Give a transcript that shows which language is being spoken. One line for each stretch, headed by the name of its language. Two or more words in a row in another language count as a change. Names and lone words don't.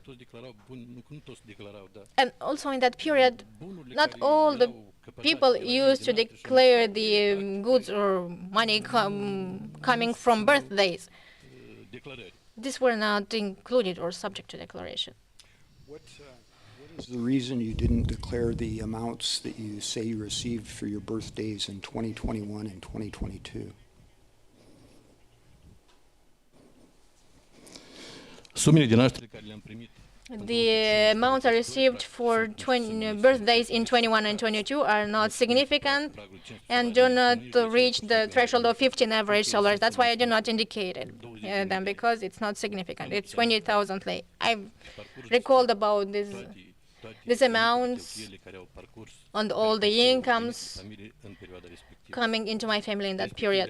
English: And also in that period, not all the people used to declare the goods or money coming from birthdays. These were not included or subject to declaration. What is the reason you didn't declare the amounts that you say you received for your birthdays in 2021 and 2022?
Romanian: Sumele de naștere care le-am primit.
English: The amounts I received for birthdays in 21 and 22 are not significant and do not reach the threshold of 15 average salaries. That's why I did not indicate it, them, because it's not significant. It's 20,000 lei. I've recalled about these amounts on all the incomes coming into my family in that period.